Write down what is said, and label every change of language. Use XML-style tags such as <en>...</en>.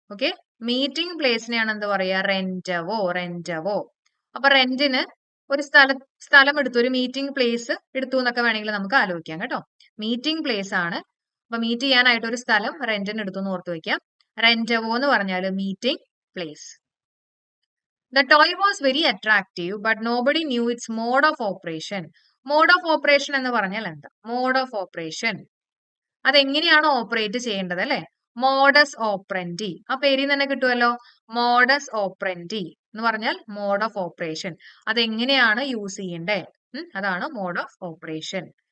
<ml>Okay, meeting പ്ലേസിനെയാണ് എന്ത് പറയാ? റെന്റവോ, റെന്റവോ. അപ്പൊ റെന്റിന് ഒരു സ്ഥലം എടുത്തു, ഒരു മീറ്റിംഗ് പ്ലേസ് എടുത്തു എന്നൊക്കെ വേണമെങ്കിൽ നമുക്ക് ആലോചിക്കാം കേട്ടോ. മീറ്റിംഗ് പ്ലേസ് ആണ്. അപ്പൊ മീറ്റ് ചെയ്യാനായിട്ട് ഒരു സ്ഥലം റെന്റിന് എടുത്തു എന്ന് ഓർത്ത് വെക്കാം. റെന്റവോ എന്ന് പറഞ്ഞാൽ meeting place.</ml> <en>The toy was very attractive, but nobody knew its mode of operation.</en> <ml>Mode of operation എന്ന് പറഞ്ഞാൽ എന്താ? Mode of operation അതെങ്ങനെയാണ് ഓപ്പറേറ്റ് ചെയ്യേണ്ടത് അല്ലെ? മോഡസ് ഓപ്പറൻഡി, ആ പേരിൽ തന്നെ കിട്ടുമല്ലോ. മോഡസ് ഓപ്പറൻഡി എന്ന് പറഞ്ഞാൽ മോഡ് ഓഫ് ഓപ്പറേഷൻ, അതെങ്ങനെയാണ് യൂസ് ചെയ്യണ്ടേ, അതാണ് മോഡ് ഓഫ് ഓപ്പറേഷൻ.</ml>